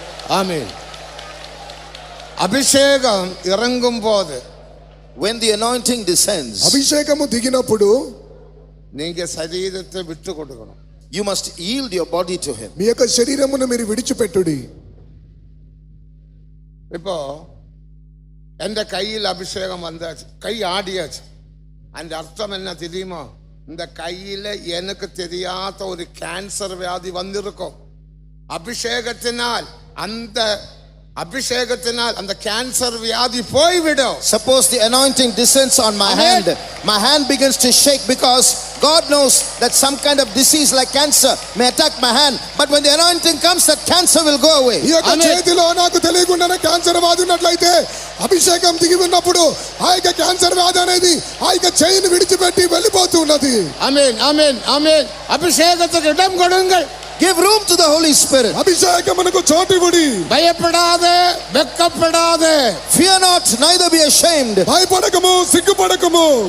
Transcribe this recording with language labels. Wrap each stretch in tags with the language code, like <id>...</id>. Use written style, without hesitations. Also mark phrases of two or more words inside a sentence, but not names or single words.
<ta>ஆமென். அபிஷேகம் இறங்கும்போது.</ta> <en>When the anointing descends,</en> <te>అభిషేకము దిగినప్పుడు</te> <ta>நீங்க శరీరத்தை விட்டு கொடுக்கணும்.</ta> <en>you must yield your body to him.</en> <te>మీ యొక్క శరీరమును మీరు విడిచిపెట్టుడి.</te> <ta>இப்போ எந்த கையில் அபிஷேகம் வந்தாச்சு, கை ஆடியாச்சு. அந்த அர்த்தம் என்ன தெரியுமா? இந்த கையில எனக்கு தெரியாத ஒரு கேன்சர் வியாதி வந்திருக்கும். அபிஷேகத்தினால் அந்த கேன்சர் வியாதி போய்விடும்.</ta> <en>Suppose the anointing descends on my hand. My hand begins to shake because God knows that some kind of disease like cancer may attack my hand. But when the anointing comes, that cancer will go away.</en> <te>ఈ యొక్క చేతిలో నాకు తెలియకుండానే క్యాన్సర్ వ్యాధి ఉన్నట్లయితే అభిషేకం దిగి ఉన్నప్పుడు ఆ యొక్క క్యాన్సర్ వ్యాధి అనేది ఆ యొక్క చేయిని విడిచిపెట్టి వెళ్ళిపోతూ ఉన్నది. ఆమేన్, ఆమేన్, ఆమేన్.</te> <ta>అభిషేకத்துக்கு இடம் கொடுங்கள்.</ta> <en>Give room to the Holy Spirit.</en> <te>అభిషేకమునకు చోటు ఇవ్వండి.</te> <ta>பயப்படாதே, வெட்கப்படாதே.</ta> <en>Fear not, neither be ashamed.</en> <te>భయపడకము, సిగ్గుపడకము.</te>